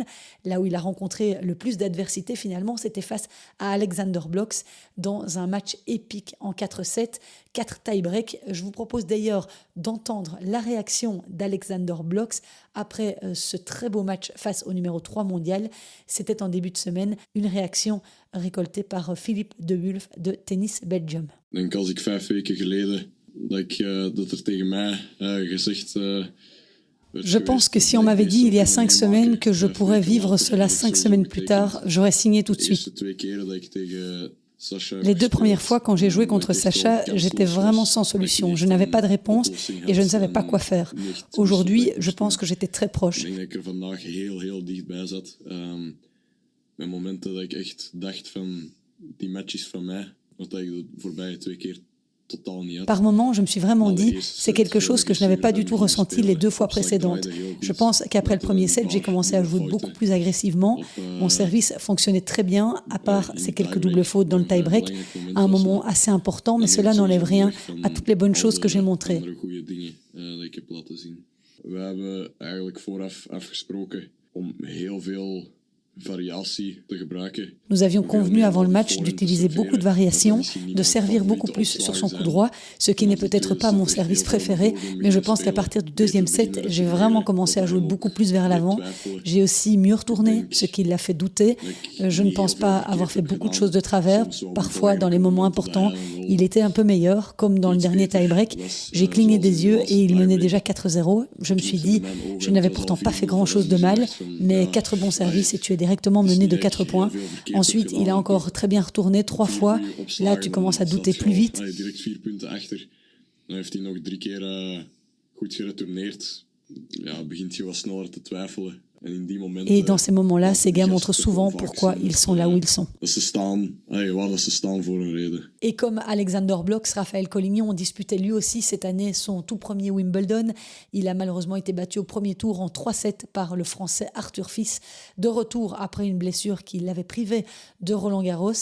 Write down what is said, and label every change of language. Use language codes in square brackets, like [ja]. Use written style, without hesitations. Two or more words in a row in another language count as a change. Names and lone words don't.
[fr] Là où il a rencontré le plus d'adversité, finalement, c'était face à Alexander Blocks dans un match épique en 4-7, 4 tie-break. Je vous propose d'ailleurs d'entendre la réaction d'Alexander Blocks après ce très beau match face au numéro 3 mondial. C'était en début de semaine, une réaction récoltée par Philippe de Wulf de Tennis Belgium. [nl] Ik denk als ik 5 weken geleden dat tegen mij gezegd [fr] Je pense que si on m'avait dit il y a 5 semaines que je pourrais vivre cela 5 semaines plus tard, j'aurais signé tout de suite. Les 2 premières fois quand j'ai joué contre Sacha, j'étais vraiment sans solution. Je n'avais pas de réponse et je ne savais pas quoi faire. Aujourd'hui, je pense que j'étais très proche. [nl] Met momenten dat ik echt dacht van die match is van mij, wat ik de voorbije 2 keer totaal niet had. [fr] Par moment, je me suis vraiment dit, c'est quelque chose que je n'avais pas du tout ressenti les 2 fois précédentes. Je pense qu'après le premier set, j'ai commencé à jouer beaucoup plus agressivement. Mon service fonctionnait très bien, à part ces quelques doubles fautes dans le tie-break, à un moment assez important, mais cela n'enlève rien à toutes les bonnes choses que j'ai montrées. [nl] We hebben eigenlijk vooraf afgesproken om heel veel variatie te gebruiken. [fr] Nous avions convenu avant le match d'utiliser beaucoup de variations, de servir beaucoup plus sur son coup droit, ce qui n'est peut-être pas mon service préféré, mais je pense qu'à partir du 2e set, j'ai vraiment commencé à jouer beaucoup plus vers l'avant. J'ai aussi mieux retourné, ce qui l'a fait douter. Je ne pense pas avoir fait beaucoup de choses de travers. Parfois, dans les moments importants, il était un peu meilleur, comme dans le dernier tie-break. J'ai cligné des yeux et il menait déjà 4-0. Je me suis dit, je n'avais pourtant pas fait grand-chose de mal, mais 4 bons services et tu es directement mené de 4 points. Ensuite, il a encore très bien retourné 3 fois. Là, tu commences à douter plus vite. [nl] Direct 4 punten achter. Dan heeft hij nog 3 keer goed geretourneerd. Ja, begint je wat sneller te twijfelen. [fr] Et dans ces moments-là, ces gars montrent souvent pourquoi ils sont là où ils sont. Et comme Alexander Blocks, Raphaël Collignon disputait lui aussi cette année son tout premier Wimbledon. Il a malheureusement été battu au premier tour en 3-7 par le Français Arthur Fils, de retour après une blessure qui l'avait privé de Roland Garros.